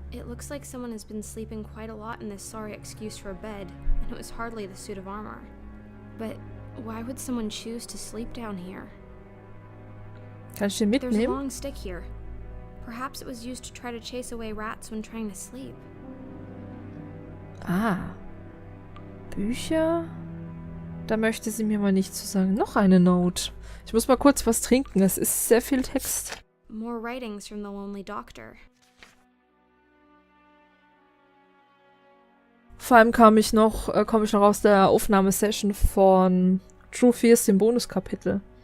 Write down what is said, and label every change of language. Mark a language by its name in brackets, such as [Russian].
[English] It looks like someone has been sleeping quite a lot in this sorry excuse for a bed, and it was hardly the suit of armor. But why would someone choose to sleep down here? [German] Kann ich den [English] There's a [German] mitnehmen? [English] long stick here. Perhaps it was used to try to chase away rats when trying to sleep. [German] Ah. Bücher? Da möchte sie mir mal nichts zu sagen. Noch eine Note. Ich muss mal kurz was trinken. Es ist sehr viel Text. [English] More writings from the lonely doctor. [German] Vor allem komme ich noch aus der Aufnahmesession von True Fears, dem Bonuskapitel.